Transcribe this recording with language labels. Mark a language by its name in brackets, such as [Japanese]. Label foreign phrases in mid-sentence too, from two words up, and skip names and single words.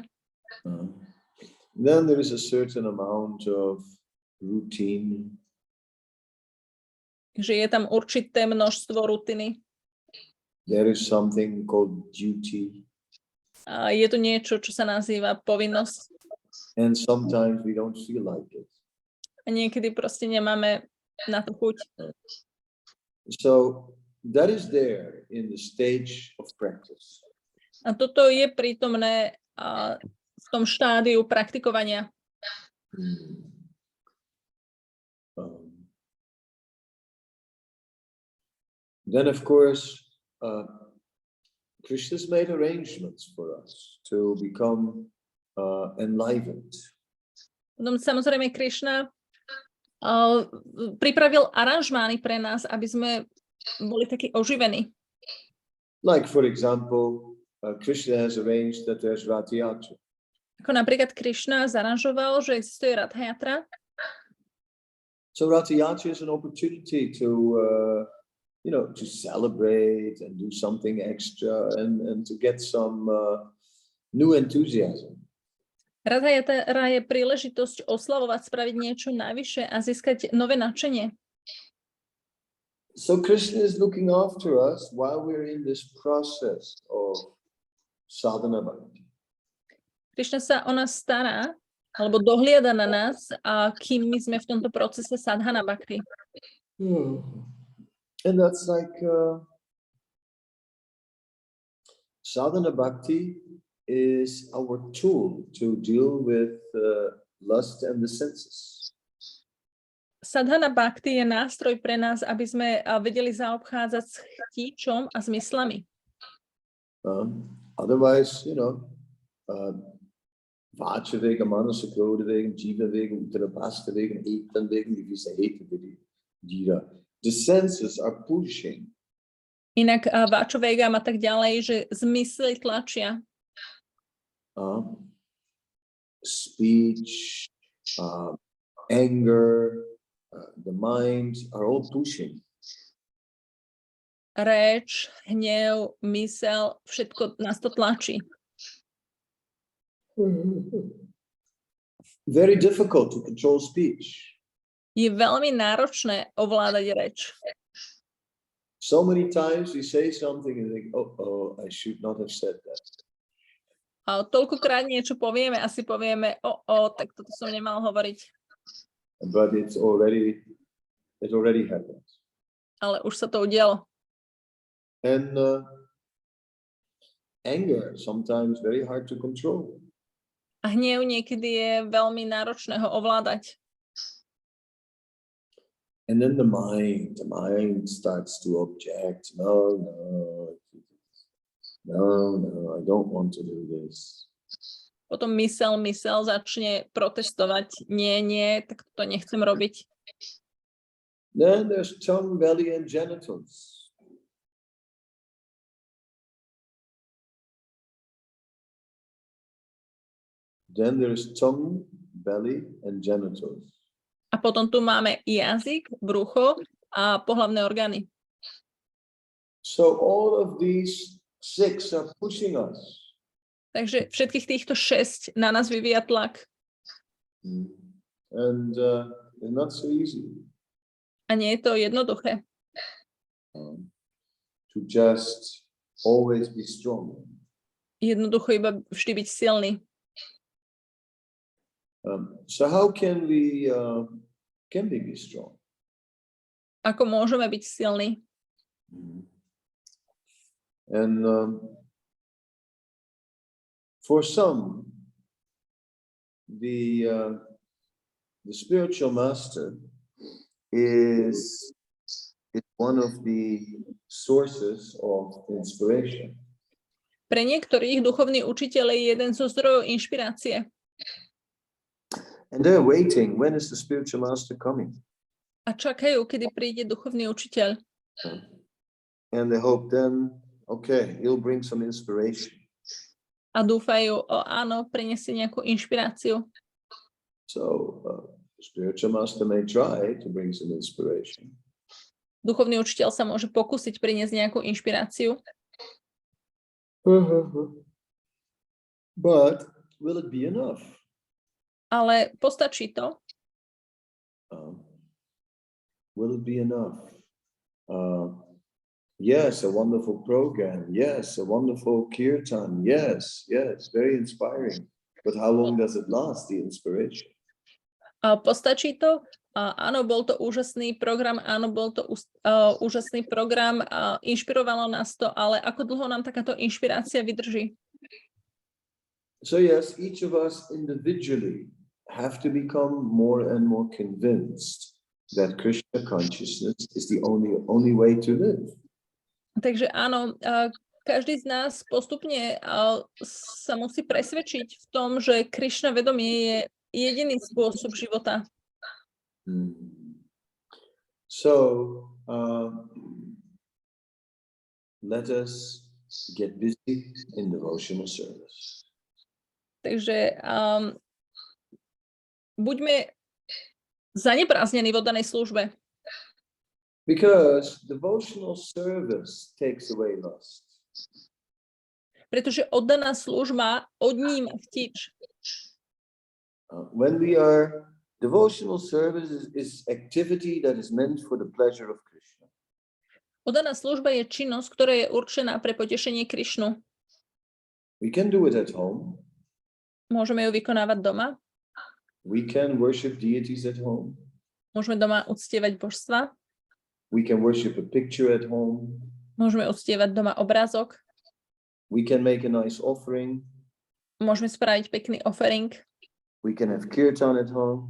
[English] Then there is a certain amount of routine. [Slovak] Že je tam určité množstvo rutiny. [English] There is something called duty. [Slovak] A je to niečo, čo sa nazýva povinnosť. [English] And sometimes we don't feel like it. [Slovak] A niekedy proste nemáme na to chuť. [English] So that is there in the stage of practice. [Slovak] A toto je prítomné v tom štádiu praktikovania. [English] Then of course, Krishna's made arrangements for us to become enlivened. [Slovak] Potom samozrejme Krishna pripravil aranžmány pre nás, aby sme boli takí oživení. [English] Like for example, Krishna has arranged that there's Rath Yatra. [Slovak] Ako napríklad Krishna zaranžoval, že existuje Ratha Yatra. [English] So Rath Yatra is an opportunity to to celebrate and do something extra and to get some new enthusiasm. [Slovak] Ratha Yatra je príležitosť oslavovať, spraviť niečo navyše a získať nové nadšenie. [English] So Krishna is looking after us while we're in this process of [Sanskrit] sadhana bhakti. [Slovak] Krishna sa o nás stará, alebo dohliada na nás, a kým my sme v tomto procese [Sanskrit] sadhana bhakti. [English] And that's like [Sanskrit] sadhana bhakti [English] is our tool to deal with lust and the senses. [Sanskrit] Sadhana bhakti [Slovak] je nástroj pre nás, aby sme vedeli zaobchádzať s chtíčom a zmyslami. [Sanskrit] Otherwise, Vachavegam, Manasakrodavegam, Jivavegam, Uttarapasthavegam, Etandvegam, Divisahetavidira. [English] The senses are pushing. [Slovak] Inak Vachavegam a tak ďalej, že zmysly tlačia. [English] Speech, anger, the mind are all pushing. [Slovak] Reč, hnev, mysel, všetko nás to tlačí. [English] Very difficult to control speech. [Slovak] Je veľmi náročné ovládať reč. [English] So many times we say something and think, oh, I should not have said that. [Slovak] A toľkokrát niečo povieme a si povieme, tak toto som nemal hovoriť. [English] But it already happened. [Slovak] Ale už sa to udialo. [English] And anger sometimes very hard to control. [Slovak] A hnev niekedy je veľmi náročné ho ovládať. [English] And then the mind starts to object. No, I don't want to do this. [Slovak] Potom mysel začne protestovať. Nie, tak to nechcem robiť. [English] Then there's tongue, belly, and genitals. Then there's tongue, belly, and genitals. [Slovak] A potom tu máme jazyk, brucho a pohlavné orgány. [English] So all of these 6 are pushing us. [Slovak] Takže všetkých týchto 6 na nás vyvíja tlak. [English] And it's not so easy. [Slovak] A nie je to jednoduché. [English] To just always be strong. [Slovak] Jednoducho iba vždy byť silný. [English] So how can we be strong? [Slovak] Ako môžeme byť silní? [English] And for some, the spiritual master is one of the sources of inspiration. [Slovak] Pre niektorých duchovný učiteľ je jeden zo zdrojov inšpirácie. [English] And they're waiting, when is the spiritual master coming? [Slovak] A čakajú, kedy príde duchovný učiteľ. [English] And they hope then, okay, he'll bring some inspiration. [Slovak] A dúfajú, áno, prinesie nejakú inšpiráciu. [English] So, the spiritual master may try to bring some inspiration. [Slovak] Duchovný učiteľ sa môže pokúsiť priniesť nejakú inšpiráciu. [English] But will it be enough? [Slovak] Ale postačí to? [English] Will it be enough? Yes, a wonderful program. Yes, a wonderful kirtan. Yes, very inspiring. But how long does it last, the inspiration? [Slovak] Postačí to? Áno, bol to úžasný program, úžasný program, inšpirovalo nás to, ale ako dlho nám takáto inšpirácia vydrží? [English] So yes, each of us individually have to become more and more convinced that Krishna consciousness is the only way to live. [Slovak] Takže áno, každý z nás postupne sa musí presvedčiť v tom, že Krishna vedomie je jediný spôsob života. [English] So, let us get busy in devotional service. [Slovak] Takže buďme zaneprázdnení v oddanej službe. [English] Because devotional service takes away lust. [Slovak] Pretože oddaná služba odníma chtič. [English] When we are devotional service is activity that is meant for the pleasure of Krishna. [Slovak] Oddaná služba je činnosť, ktorá je určená pre potešenie Krišnu. [English] We can do it at home. [Slovak] Môžeme ju vykonávať doma. [English] We can worship deities at home. [Slovak] Môžeme doma uctievať božstva. [English] We can worship a picture at home. [Slovak] Môžeme uctievať doma obrázok. [English] We can make a nice offering. [Slovak] Môžeme spraviť pekný offering. [English] We can have kirtan at home.